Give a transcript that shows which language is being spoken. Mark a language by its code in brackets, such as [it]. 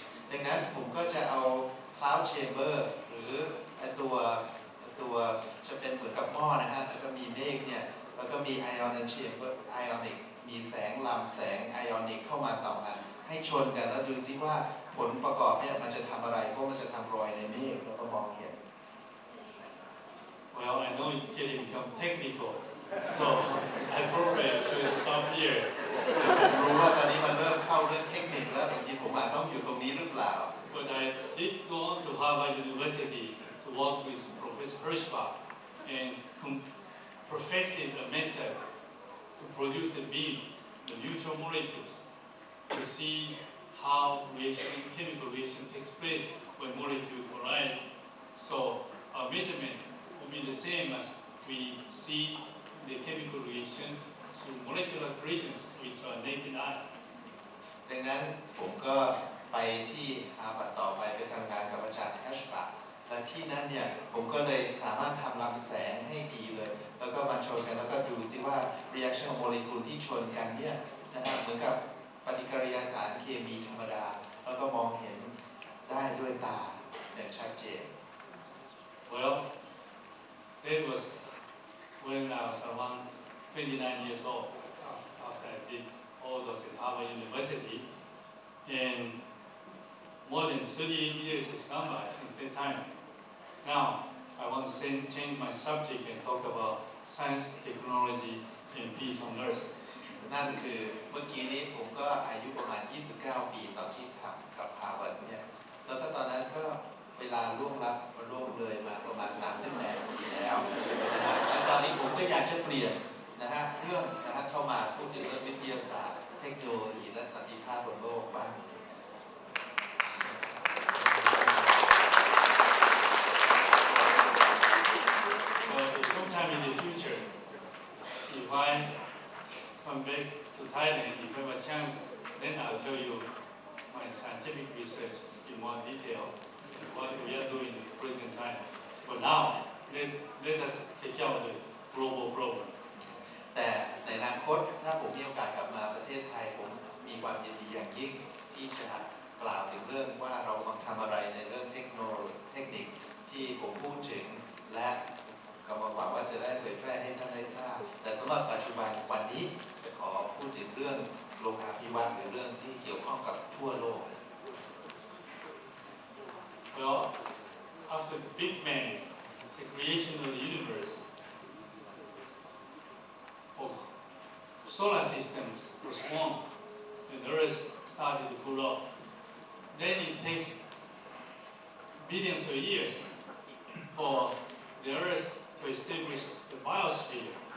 [th] ดังนั้นผมก็จะเอา cloud chamber หรือตัวจะเป็นเหมือนกับหม้อนะฮะแล้วก็มีเมฆเนี่ยแล้วก็มี ionic chamber ionic มีแสงลำแสง ionic เข้ามา2อันให้ชนกันแล้วดูซิว่าผลประกอบเนี่ยมันจะทำอะไรเพราะมันจะทำรอยในเมฆแล้วก็มองเห็น [en] Well, I know it's getting become technical, so I probably should stop here. [th] รู้ว่าตอนนี้มันเริ่มเข้าเรื่องเทคนิคแล้วบางทีผมอาจต้องอยู่ตรงนี้หรือเปล่า [en] But I did go on to Harvard University to work with Professor Hirschbach and perfected a method to produce the beam, the neutral molecules, to see how chemical reaction takes place when molecules collide. So our measurement will be the same as we see the chemical reaction through molecular collisions with our naked eye. [th] ดังนั้นผมก็ไปที่ฮาร์วาร์ดต่อไปทำงานกับอาจารย์แฮชบักและที่นั้นเนี่ยผมก็เลยสามารถทำลำแสงให้ดีเลยแล้วก็มาชนกันแล้วก็ดูซิว่า reaction ของโมเลกุลที่ชนกันเนี่ยนะครับเหมือนกับปฏิกิริยาสารเคมีธรรมดาแล้วก็มองเห็นได้ด้วยตาอย่างชัดเจน [en] Well, that was when I was around 29 years old after I did all those at Harvard University, and more than 38 years has gone by since that time. Now, I want to change my subject and talk about science, technology, and peace on Earth. [th] นั่นคือเมื่อกี้นี้ผมก็อายุประมาณ 29 ปีตอนที่ทำกับฮาร์วาร์ดเนี่ยแล้วก็ตอนนั้นก็เวลาล่วงเลยมาประมาณ38 ปีแล้วนะฮะและตอนนี้ผมก็อยากจะเปลี่ยนนะฮะเรื่องนะฮะเข้ามาพูดถึงเรื่องวิทยาศาสตร์เทคโนโลยีและสันติภาพบนโลกบ้าง [en] Sometime in the future, if I come back to Thailand, if I have a chance, then I'll tell you my scientific research in more detail and what we are doing at the present time. But now, let us take care of the global problem. [th] แต่ในอนาคตถ้าผมมีโอกาสกลับมาประเทศไทยผมมีความยินดีอย่างยิ่งที่จะกล่าวถึงเรื่องว่าเรากำลังทำอะไรในเรื่องเทคนิคที่ผมพูดถึงและก็หวังว่าจะได้เผยแพร่ให้ท่านได้ทราบแต่สำหรับปัจจุบันวันนี้จะขอพูดถึงเรื่องโลกาภิวัตน์หรือเรื่องที่เกี่ยวข้องกับทั่วโลก [en] Well, after the Big Bang, the creation of the universe, solar system was formed and the Earth started to cool off. Then it takes billions of years for the Earth to establish the biosphere.